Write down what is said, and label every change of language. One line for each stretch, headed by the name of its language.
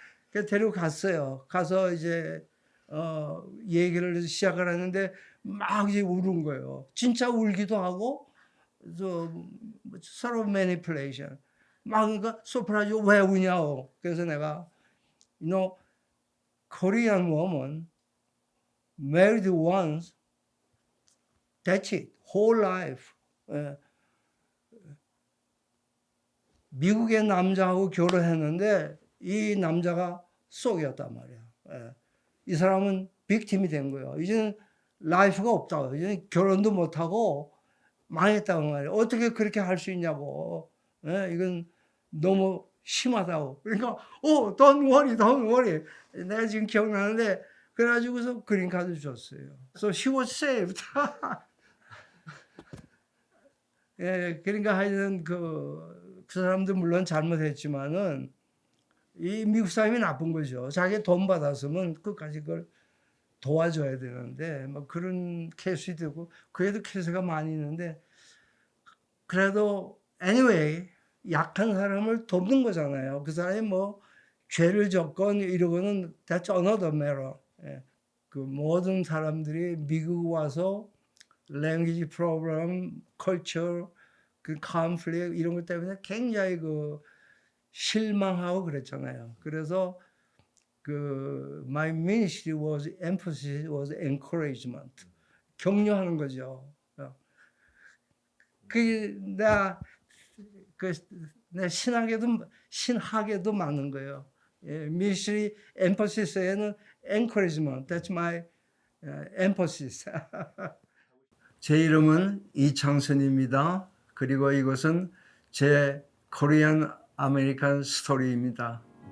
Korean: 그래서 데려갔어요. 가서 이제 얘기를 시작을 하는데 막 이제 우는 거예요. 진짜 울기도 하고 서로 매니플레이션. 막 그러니까 소프라즈 왜 우냐고. 그래서 내가
English: you know Korean woman married once that's it whole life.
Korean: 미국의 남자하고 결혼했는데 이 남자가 속이었단 말이야. 이 사람은 빅팀이 된 거예요. 이제는 라이프가 없다고. 이제는 결혼도 못하고 망했다고 말이에요. 어떻게 그렇게 할 수 있냐고. 이건 너무 심하다고. 그러니까
English: don't worry, don't worry.
Korean: 내가 지금 기억나는데 그래가지고서 그린카드 줬어요.
English: So she was saved.
Korean: 예, 그러니까 하여튼 그 사람도 물론 잘못했지만은 이 미국 사람이 나쁜 거죠. 자기 돈 받았으면 끝까지 그걸 도와줘야 되는데 뭐 그런 케이스도 되고 그래도 케이스가 많이 있는데 그래도 anyway 약한 사람을 돕는 거잖아요. 그 사람이 뭐 죄를 졌건 이러고는
English: that's another matter.
Korean: 예. 그 모든 사람들이 미국 와서
English: language problem,
Korean: culture, 그 conflict 이런 것 때문에 굉장히 그 실망하고 그랬잖아요. 그래서 그
English: my ministry was emphasis was encouragement.
Korean: 격려하는 거죠. 그나 내 신학에도 맞는 거예요.
English: 예, ministry emphasis,에는 encouragement. That's my emphasis.
Korean: 제 이름은 이창선입니다. 그리고 이것은 제 코리안 아메리칸 스토리입니다.